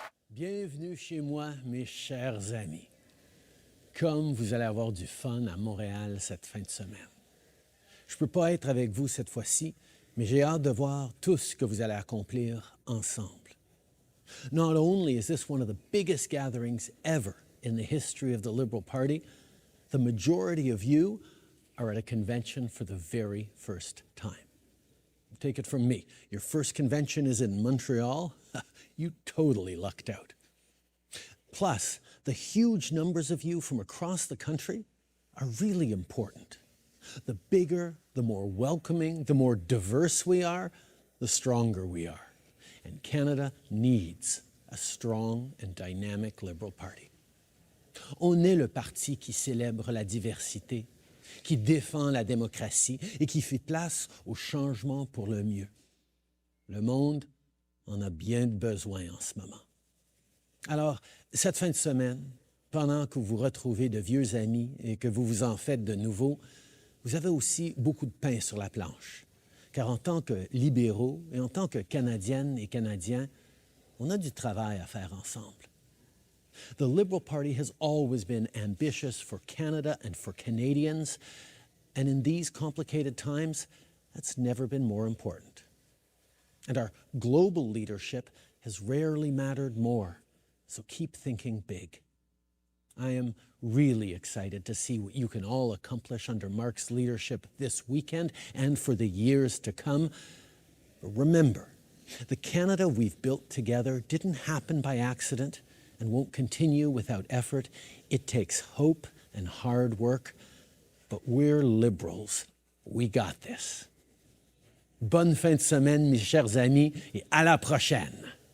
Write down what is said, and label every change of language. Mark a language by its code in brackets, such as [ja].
[fr] Bienvenue chez moi, mes chers amis. Comme vous allez avoir du fun à Montréal cette fin de semaine. Je ne peux pas être avec vous cette fois-ci, mais j'ai hâte de voir tout ce que vous allez accomplir ensemble. [en] Not only is this one of the biggest gatherings ever in the history of the Liberal Party, the majority of you are at a convention for the very first time. Take it from me. Your first convention is in Montreal. You totally lucked out. Plus, the huge numbers of you from across the country are really important. The bigger, the more welcoming, the more diverse we are, the stronger we are. And Canada needs a strong and dynamic Liberal Party. [fr] On est le parti qui célèbre la diversité, qui défend la démocratie et qui fait place au changement pour le mieux. Le monde en a bien besoin en ce moment. Alors, cette fin de semaine, pendant que vous retrouvez de vieux amis et que vous vous en faites de nouveaux, vous avez aussi beaucoup de pain sur la planche. Car en tant que libéraux et en tant que Canadiennes et Canadiens, on a du travail à faire ensemble. [en] The Liberal Party has always been ambitious for Canada and for Canadians, and in these complicated times, that's never been more important. And our global leadership has rarely mattered more, so keep thinking big. I am really excited to see what you can all accomplish under Mark's leadership this weekend and for the years to come. But remember, the Canada we've built together didn't happen by accident and won't continue without effort. It takes hope and hard work, but we're Liberals. We got this. [fr] Bonne fin de semaine, mes chers amis, et à la prochaine.